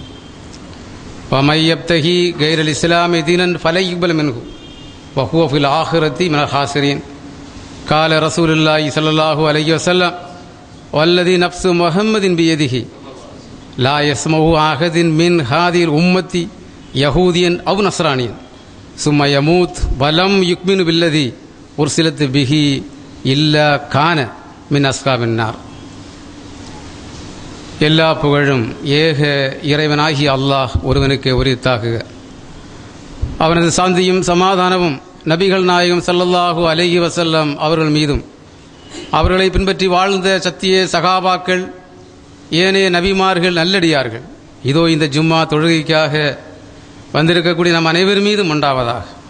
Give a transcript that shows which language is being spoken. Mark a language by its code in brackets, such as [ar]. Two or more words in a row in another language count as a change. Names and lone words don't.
[ar] ومن يبتغي غير الإسلام دينا فلن يقبل منه وهو في الآخرة من الخاسرين قال رسول الله صلى الله عليه وسلم والذي نفس محمد بيده لا يسمع أحد من هذه الأمة يهوديا أو نصرانيا ثم يموت ولم يؤمن بالذي أرسلت به إلا كان من أصحاب النار. [ta] எல்லா புகழும் ஏக இறைவனாகி அல்லாஹ் ஒருவனுக்கு உரித்தாகுக. அவனது சாந்தியும் சமாதானமும் நபிகள் நாயகம் [ar] صلى الله عليه وسلم [ta] அவர்கள் மீதும் அவர்களை பின்பற்றி வாழ்ந்த சத்திய சகாபாக்கள் ஏனைய நபிமார்கள் நல்லடியார்கள் இதோ இந்த ஜும்மா தொழுகைக்காக வந்திருக்கக்கூடிய நம் அனைவர் மீதும் உண்டாவதாக.